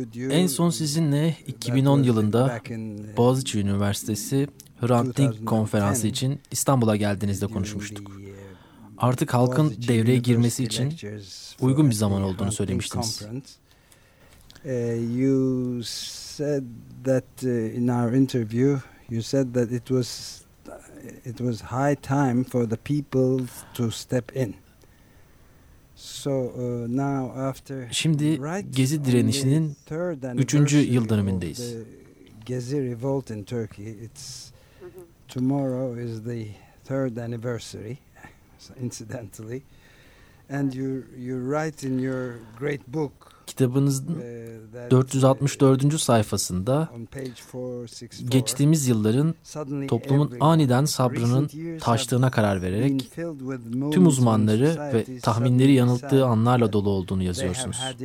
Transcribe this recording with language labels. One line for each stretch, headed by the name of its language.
Turkish: En son sizinle 2010 yılında Boğaziçi Üniversitesi Hrant Dink Konferansı için İstanbul'a geldiğinizde konuşmuştuk. Artık halkın devreye girmesi için uygun bir zaman olduğunu söylemiştiniz.
English: You said that in our interview, you said that it was high time for the people to step in. So now after
Turkish: şimdi Gezi direnişinin 3. yıl dönümündeyiz.
English: Gezi revolt in Turkey, it's tomorrow is the third anniversary. Incidentally, and you write in your great book.
Turkish: Kitabınızın 464. sayfasında geçtiğimiz yılların toplumun aniden sabrının taştığına karar vererek tüm uzmanları ve tahminleri yanılttığı anlarla dolu olduğunu yazıyorsunuz.